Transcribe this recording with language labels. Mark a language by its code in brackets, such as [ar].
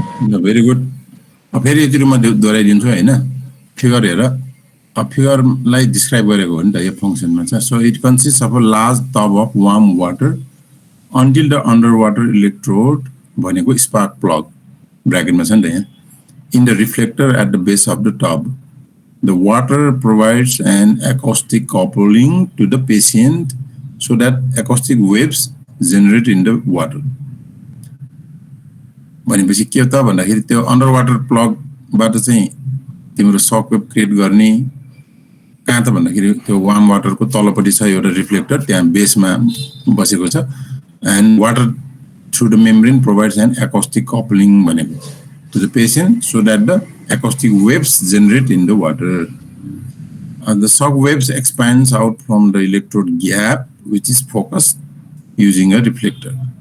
[ne] ल very good अब फेरि यति रुममा दोहोऱ्याइदिन्छु हैन फिगर हेर फिगरलाई डिस्क्राइब गरेको हो नि त यो फंक्सनमा चाहिँ. [en] so it consist of a large tub of warm water until the underwater electrode भनेको spark plug [ne] ब्रैकेटमा छ नि त यहाँ [en] in the reflector at the base of the tub. The water provides an acoustic coupling to the patient so that acoustic waves generate in the water. [ne] भनेपछि के हो त भन्दाखेरि त्यो अन्डरवाटर प्लगबाट चाहिँ तिम्रो शक वेभ क्रिएट गर्ने कहाँ त भन्दाखेरि त्यो वार्म वाटरको तलपट्टि छ एउटा रिफ्लेक्टर त्यहाँ बेसमा बसेको छ. [en] And water through the membrane provides an acoustic coupling to the patient so that the acoustic waves generate in the water. The shock waves expands out from the electrode gap which is focused using a reflector.